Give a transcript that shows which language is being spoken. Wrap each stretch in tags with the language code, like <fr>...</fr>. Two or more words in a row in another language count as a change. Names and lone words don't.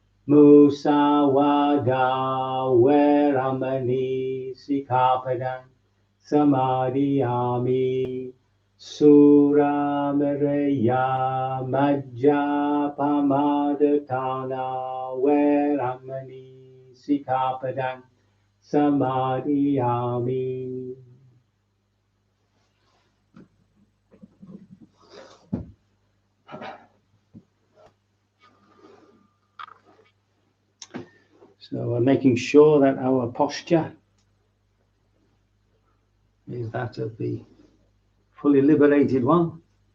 <pi>Musawada veramani sikhapadang samadhiyami. Suramaraya majjapamadhatana veramani sikhapadang samadhiyami.</pi> <en>So we're making sure that our posture is that of the fully liberated one.</en>